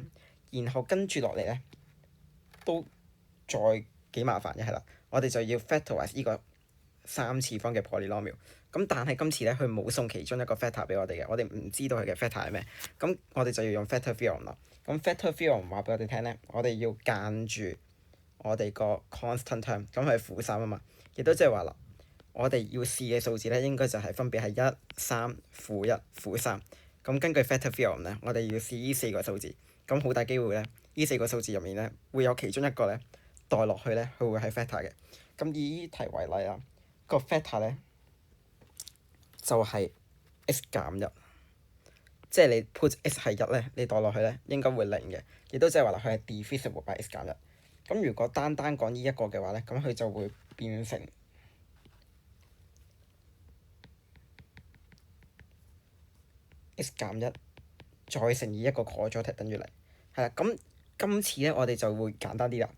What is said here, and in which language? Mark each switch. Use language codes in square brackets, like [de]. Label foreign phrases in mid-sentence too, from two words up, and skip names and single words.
[yue] 然後跟住落嚟咧，都再幾麻煩嘅，係啦。我哋就要 factorize 呢個3次方嘅 polynomial。咁但係今次咧，佢冇送其中一個 factor 俾我哋嘅，我哋唔知道佢嘅 factor 係咩。咁我哋就要用 [en] factor theorem [yue] 啦。咁 [en] factor theorem [yue] 話俾我哋聽咧，我哋要間住我哋個 [en] constant term， [yue] 咁佢係負3啊嘛，亦都即係話啦，我哋要試嘅數字咧，應該就係分別係1、3、負1、負3。咁根據 [en] factor theorem [yue] 咧，我哋要試呢4個數字，咁好大機會咧，呢4個數字入面咧，會有其中一個咧代落去咧，佢會係 factor 嘅。咁以呢題為例啊，個 factor 咧就係 x 減1，即係你 [en] put x [yue] 係1咧，你代落去咧應該會0嘅，亦都即係話啦，佢係 [en] divisible by x [yue] 減1。咁如果單單講呢一個嘅話咧，咁佢就會變成 x 減1再乘以一個 quadratic 等於0。係啦，咁今次咧我哋就會簡單啲啦。